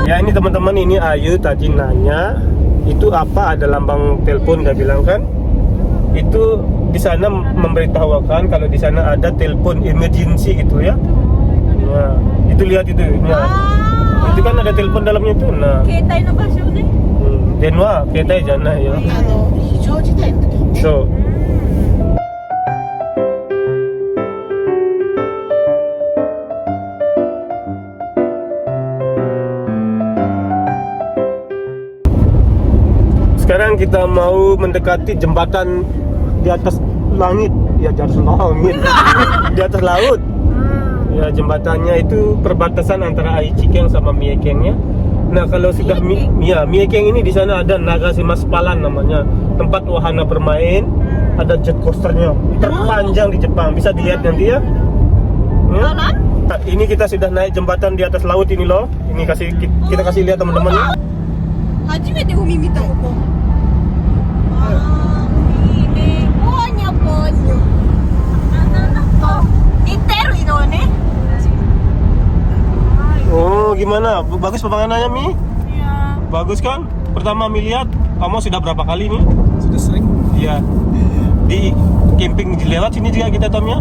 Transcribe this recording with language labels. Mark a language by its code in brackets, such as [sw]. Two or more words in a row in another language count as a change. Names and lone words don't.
[id] Ya ini teman-teman, ini Ayu tadi nanya itu apa ada lambang telepon, dia bilang kan itu di sana memberitahukan kalau di sana ada telepon emergency gitu ya. Ya, itu lihat itu. Ya. Itu kan ada telepon dalamnya itu. Nah, [ja] 携帯の場所ね. 電話携帯じゃなや. 非常事態の時にね。 [id] So, sekarang kita mau mendekati jembatan di atas langit, ya di atas langit, di atas laut. Ya jembatannya itu perbatasan antara Aichikeng sama Miekeng ya. Nah kalau sudah Miekeng ini di sana ada Nagashima-Spalan namanya, tempat wahana bermain, ada jet coasternya terpanjang di Jepang, bisa dilihat nanti ya. Ya. Nah, ini kita sudah naik jembatan di atas laut ini loh. Ini kita kasih lihat teman-teman ya. [ja] 初めて海見たここ。あー、いいね。 [id] ポーニョポーニョ。Detail itu nih. Oh gimana? Bagus pemandangannya Mi? Iya. Bagus kan? Pertama Mi lihat, kamu sudah berapa kali nih? Sudah sering. Iya. Di camping lewat sini juga kita Tom ya.